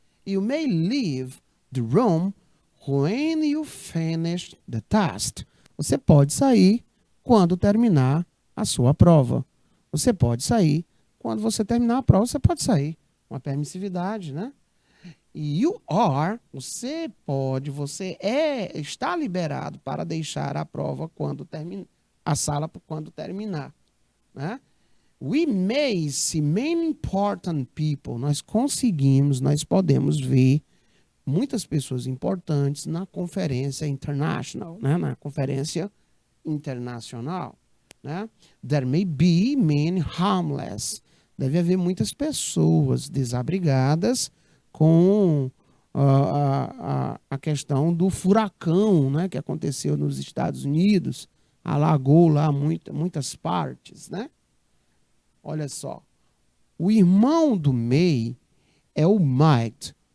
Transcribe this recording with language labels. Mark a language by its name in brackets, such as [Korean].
[English] You may leave the room when you finish the task. [Portuguese] Você pode sair quando terminar a sua prova. Você pode sair quando você terminar a prova, você pode sair. Uma permissividade, né? [English] You are, [Portuguese] você pode, está liberado para deixar a prova quando terminar, a sala quando terminar, né? [English] We may see many important people. [Portuguese] Nós podemos ver muitas pessoas importantes na conferência international, né? Na conferência internacional, né? [English] There may be many homeless. [Portuguese] Deve haver muitas pessoas desabrigadas com a questão do furacão, né, que aconteceu nos Estados Unidos, alagou lá muitas partes, né? Olha só, o irmão do May é o might.